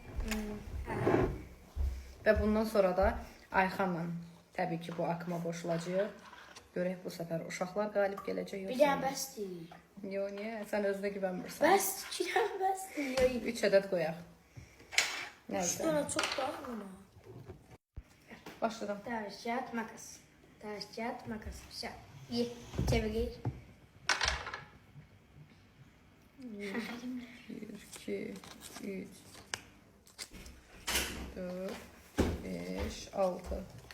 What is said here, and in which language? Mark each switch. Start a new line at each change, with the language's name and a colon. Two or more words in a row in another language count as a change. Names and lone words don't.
Azerbaijani: Və bundan sonra da Ayxanla təbii ki bu akıma qoşulacağıq. Görək bu səfər uşaqlar qalib gələcək. Bir daha bəsdir. Yox, niyə? Sən özünə güvənmirsən. Bəs, 2 dənə bəsdir. 3 ədəd qoyaq. 3 Nəysə. dənə çox dağılma. Başladım.
Turkish: Taş, kağıt, makas. Taş, kağıt, makas. Все.
Azerbaijani: Ye, çevir.
Turkish: 1, 2, 3, 4, 5, 6.